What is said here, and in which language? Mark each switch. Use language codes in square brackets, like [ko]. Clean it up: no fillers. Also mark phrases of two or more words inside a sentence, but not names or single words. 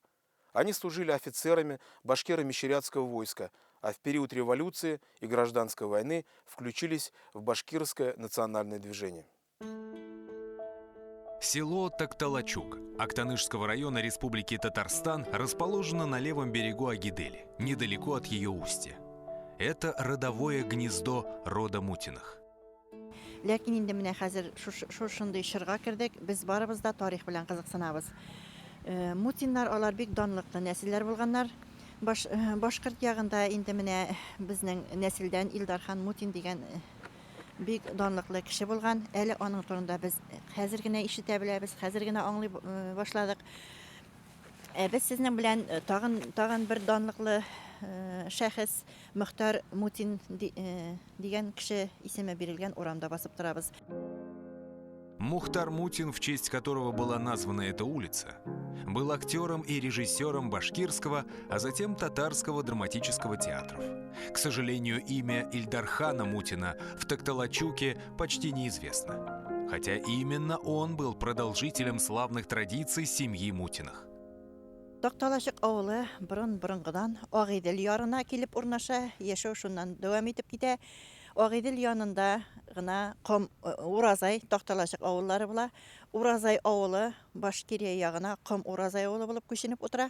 [ru] Они служили офицерами башкиро-мещерятского войска, а в период революции и гражданской войны включились в башкирское национальное движение. Село Токталачук Актанышского района Республики Татарстан расположено на левом берегу Агидели, недалеко от ее устья. Это родовое гнездо рода Мутиных. [tt] Ләкин инде менә хәзер шушындый чорга кирдек, без барыбыз да тарих белән кызыксынабыз. Мутиннар алар бик данлыклы нәселләр булганнар. Башкорт ягында инде менә безнең нәселдән Илдархан Мутин дигән бик данлыклы кеше булган. Әле аның турында без хәзер генә ишетә беләбез, хәзер генә аңлый башладык. Без сезнең белән тагын бер данлыклы шәхес Мөхтәр Мутин дигән кеше исеме бирелгән урамда басып торабыз. [ru] Мухтар Мутин, в честь которого была названа эта улица, был актером и режиссером башкирского, а затем татарского драматического театров. К сожалению, имя Ильдархана Мутина в Токталачуке почти неизвестно, хотя именно он был продолжителем славных традиций семьи Мутиных. [tt] Токталачук авылы борын-борынгыдан Агидел ярына килеп урнаша, яшәү шуннан дәвам итеп китә. Агидел янында гына Уразай, Токталачук авыллары була. Уразай авылы Башкирия ягына Уразай авылы булып күченеп утыра.